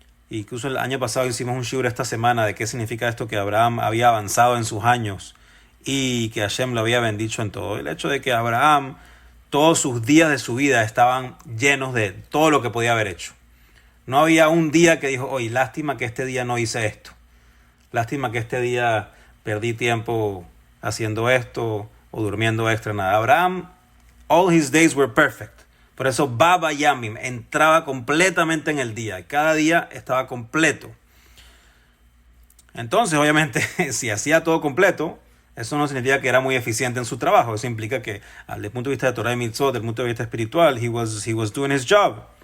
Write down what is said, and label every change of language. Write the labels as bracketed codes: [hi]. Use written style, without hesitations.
[es] Incluso el año pasado hicimos un shiur esta semana de qué significa esto, que Abraham había avanzado en sus años y que Hashem lo había bendicho en todo. El hecho de que Abraham, todos sus días de su vida estaban llenos de todo lo que podía haber hecho. No había un día que dijo, oye, lástima que este día no hice esto. Lástima que este día perdí tiempo haciendo esto o durmiendo extra, nada. [en] Abraham, all his days were perfect. [es] Por eso Baba Yamim entraba completamente en el día. Cada día estaba completo. Entonces, obviamente, si hacía todo completo, eso no significa que era muy eficiente en su trabajo. Eso implica que, desde el punto de vista de Torah y Mitzvot, desde el punto de vista espiritual, [en] he was doing his job.